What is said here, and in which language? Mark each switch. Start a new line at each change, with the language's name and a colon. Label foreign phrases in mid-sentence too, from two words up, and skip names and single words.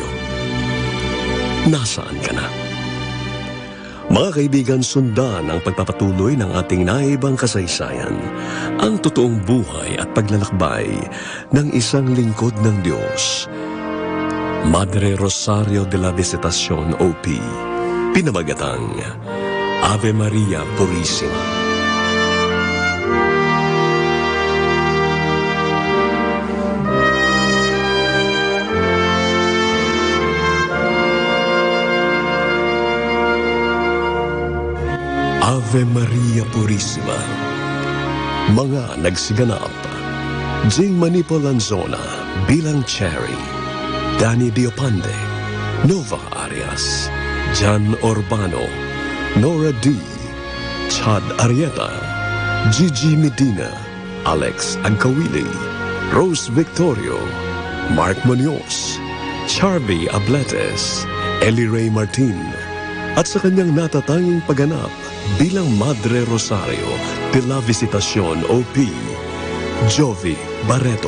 Filipino: Nasaan ka na? Mga kaibigan, sundan ang pagpapatuloy ng ating naibang kasaysayan, ang totoong buhay at paglalakbay ng isang lingkod ng Diyos. Madre Rosario de la Visitacion, OP, pinamagatang Ave Maria Purissima. Ave Maria Purissima. Mga nagsiganap: Jing Manipo Lanzona bilang Cherry, Danny Diopande, Nova Arias, Jan Urbano, Nora D, Chad Arieta, Gigi Medina, Alex Ancawili, Rose Victorio, Mark Munoz, Charby Abletes, Ellie Ray Martin, at sa kanyang natatanging pagganap bilang Madre Rosario de la Visitacion, OP, Jovi Barreto.